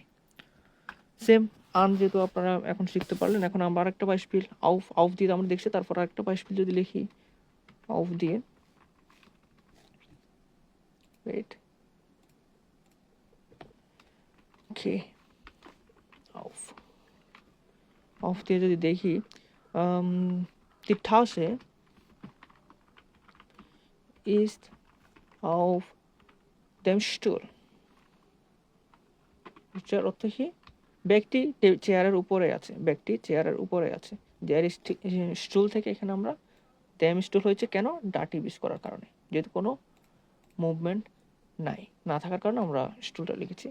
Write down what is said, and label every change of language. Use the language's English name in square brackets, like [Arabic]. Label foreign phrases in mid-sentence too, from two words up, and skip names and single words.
[Bangla] সেম আন যেহেতু আপনারা এখন শিখতে পারলেন, এখন আমরা আরেকটা বাইসিকল আউফ দিয়ে আমরা দেখছি, তারপর আরেকটা বাইসিকল যদি লিখি আউফ দিয়ে, ওয়েট, ওকে, আউফ দিয়ে যদি দেখি, [German] die Tasche ist auf dem Stuhl, [Bangla] এটার অর্থ কি, ব্যক্তি চেয়ারের উপরে আছে, ব্যক্তি চেয়ারের উপরে আছে। [German] der Stuhl [Bangla] থেকে এখানে আমরা [German] dem Stuhl [Bangla] হয়েছে কেন, ডাটিভ ইউজ করার কারণে, যেহেতু কোনো মুভমেন্ট নাই, না থাকার কারণে আমরা স্টুলটা লিখেছি।